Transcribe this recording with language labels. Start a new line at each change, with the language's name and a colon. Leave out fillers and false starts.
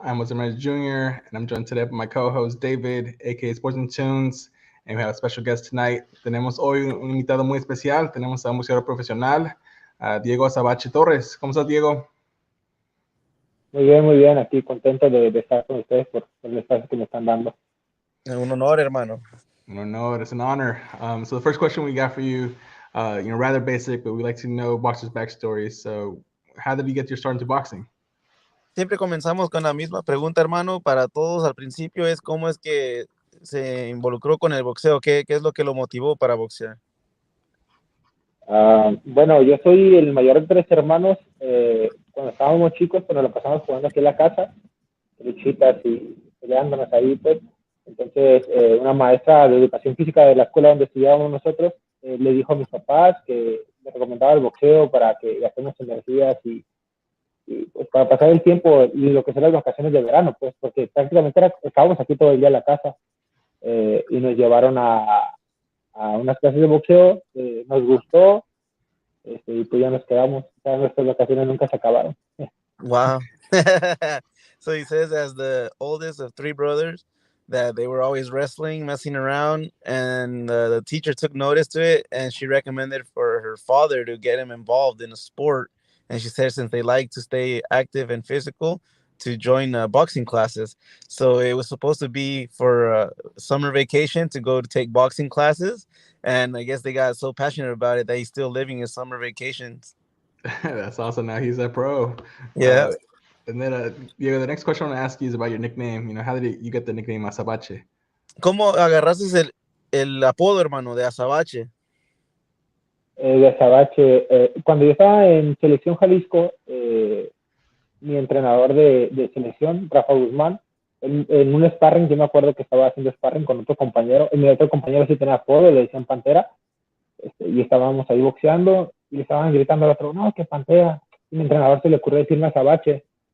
English: I'm Azabache Jr., and I'm joined today by my co-host David, aka Sports and Tunes, and we have a special guest tonight.
Spanish: Tenemos hoy un invitado muy especial. Tenemos a un boxeador profesional, Diego Azabache Torres. ¿Cómo estás, Diego? Muy bien, aquí contento de estar con ustedes por el espacio que me están dando. Un honor, hermano.
English: No, it's an honor. So the first question we got for you, rather basic, but we like to know boxers' backstories. So how did you get your start into boxing?
Spanish: Siempre comenzamos con la misma pregunta, hermano, para todos al principio, es cómo es que se involucró con el boxeo, qué es lo que lo motivó para boxear. Bueno, yo soy el mayor de 3 hermanos. Cuando estábamos chicos, cuando lo pasamos jugando aquí en la casa, luchitas y peleándonos ahí, pues. Entonces, una maestra de educación física de la escuela donde estudiábamos nosotros le dijo a mis papás que me recomendaba el boxeo para que gastemos energías y pues para pasar el tiempo y lo que son las vacaciones de verano, pues, porque prácticamente estábamos aquí todo el día en la casa y nos llevaron a unas clases de boxeo, nos gustó y pues ya nos quedamos. Ya nuestras vacaciones nunca se acabaron.
English: Wow. So he says, as the oldest of 3 brothers, that they were always wrestling, messing around, and the teacher took notice to it, and she recommended for her father to get him involved in a sport. And she said since they like to stay active and physical, to join boxing classes. So it was supposed to be for summer vacation to go to take boxing classes, and I guess they got so passionate about it that he's still living his summer vacations. That's awesome. Now he's a pro. Yeah. And then, Diego, the next question I want to ask you is about your nickname. How did you get the nickname Azabache?
Spanish: ¿Cómo agarraste el apodo, hermano, de Azabache? De Azabache, cuando yo estaba en selección Jalisco, mi entrenador de selección, Rafa Guzmán, en un sparring, yo me acuerdo que estaba haciendo sparring con otro compañero, y mi otro compañero sí tenía apodo, le decían Pantera, y estábamos ahí boxeando, y le estaban gritando al otro, no, que Pantera, y mi entrenador se le ocurrió decirme Azabache.